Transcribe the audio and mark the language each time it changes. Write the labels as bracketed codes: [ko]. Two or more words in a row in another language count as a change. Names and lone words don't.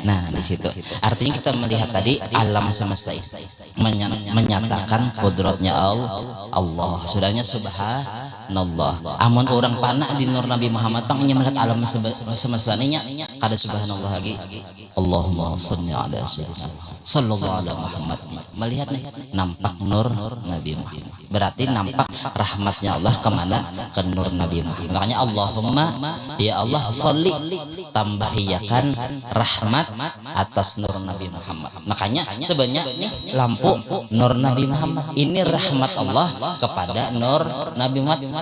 [id] Nah di situ artinya kita melihat tadi alam semesta menyatakan kodratnya Allah. Sudahnya subhanallah. [bjn] Amun orang panah di nur Nabi Muhammad pang melihat alam semesta nya kada subhanallah lagi. [ar] اللهم صل على سيدنا صلى الله عليه محمد. [id] Melihat nih nampak nur Nabi Muhammad. Berarti nampak rahmatnya Allah kemana? Ke nur Nabi Muhammad. Makanya [ar] اللهم يا الله صل [id] tambahiyakan rahmat atas nur Nabi Muhammad. Makanya sebenarnya lampu nur Nabi Muhammad ini rahmat Allah kepada nur Nabi Muhammad.